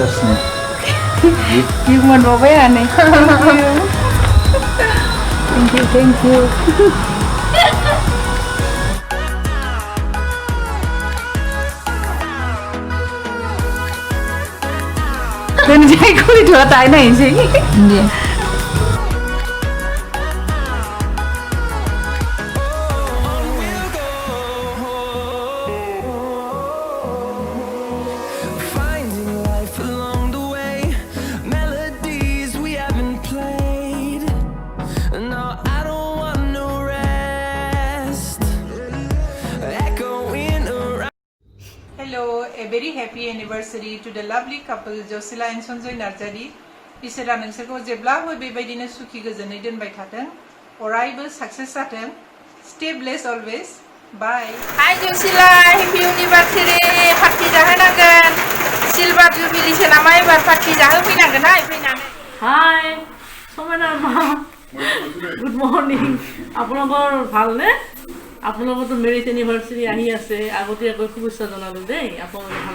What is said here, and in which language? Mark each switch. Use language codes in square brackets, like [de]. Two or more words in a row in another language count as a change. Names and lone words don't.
[brx] गिफ्ट मोनबावबाय आंहा नै [en] thank you [brx] दोनसै खुलिथ'आ दाहाय नायनोसै दे [en] Finding life along the way, melodies we haven't played. No, I don't want no rest. Echoing around. Hello, a very happy anniversary to the lovely couple Josila and Sonjoy Narjari. [brx] इसोरा नोंसोरखौ जेब्लाबो बेबायदिनो सुखि गोजोनै दोनबाय थाथों अरायबो साक्सेस जाथों [en] stay blessed always bye hi Josila happy anniversary party [brx] जाहोनांगोन [en] silver jubilee [brx] नामा एबार पार्टि जाहोफैनांगोनहाय फैनानै [as] হাই সমানা মা [en] good morning [as] আপোনালোকৰ ভালনে আপোনালোকৰতো [en] marriage anniversary [as] আহি আছে আগতীয়াকৈ শুভেচ্ছা জনালোঁ দেই আপোনালোকে ভালে